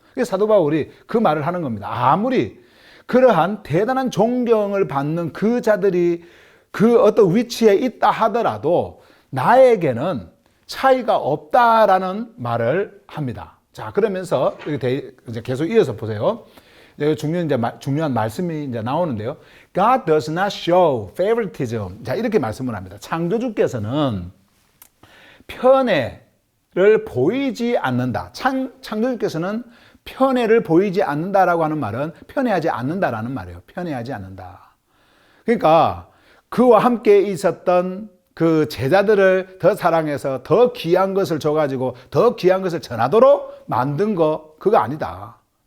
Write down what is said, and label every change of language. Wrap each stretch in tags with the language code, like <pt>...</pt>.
<ko>그래서 사도 바울이 그 말을 하는 겁니다. 아무리 그러한 대단한 존경을 받는 그 자들이 그 어떤 위치에 있다 하더라도 나에게는 차이가 없다라는 말을 합니다. 자, 그러면서 이제 계속 이어서 보세요. 중요한 말씀이 이제 나오는데요.</ko> <en>God does not show favoritism.</en> <ko>자, 이렇게 말씀을 합니다. 창조주께서는 편애를 보이지 않는다. 창조주께서는 편애를 보이지 않는다라고 하는 말은 편애하지 않는다라는 말이에요. 편애하지 않는다. 그러니까 그와 함께 있었던 그 제자들을 더 사랑해서 더 귀한 것을 줘가지고 더 귀한 것을 전하도록 만든 거 그거 아니다.</ko>